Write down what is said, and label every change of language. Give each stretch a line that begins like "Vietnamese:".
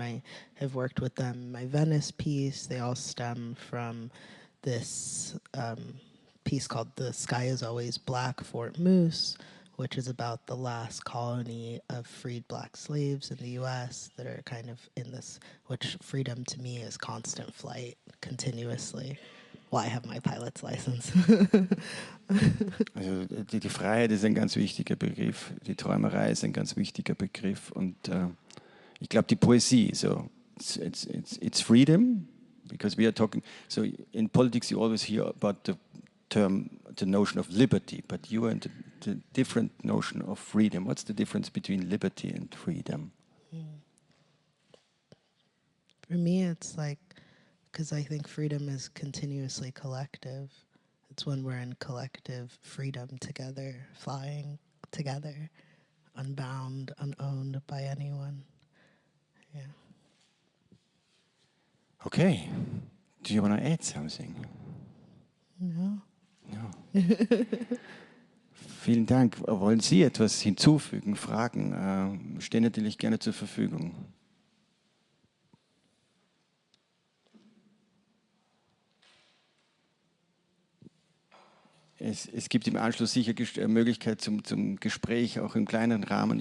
English: I have worked with them. My Venice piece, they all stem from this piece called The Sky Is Always Black, Fort Moose, which is about the last colony of freed black slaves in the US that are kind of in this, which freedom to me is constant flight, continuously. Well, I have my pilot's license. Also die Freiheit ist ein ganz wichtiger Begriff, die Träumerei ist ein ganz wichtiger Begriff, und ich glaube die Poesie, so it's freedom, because we are talking, so in politics you always hear about the notion of liberty, but you and the different notion of freedom. What's the difference between liberty and freedom? For me, it's like, because I think freedom is continuously collective. It's when we're in collective freedom together, flying together, unbound, unowned by anyone. Yeah. Okay. Do you want to add something? No.
German: No. Vielen Dank. Wollen Sie etwas hinzufügen, Fragen? Stehen natürlich gerne zur Verfügung. Es gibt im Anschluss sicher Möglichkeit zum Gespräch, auch im kleineren Rahmen.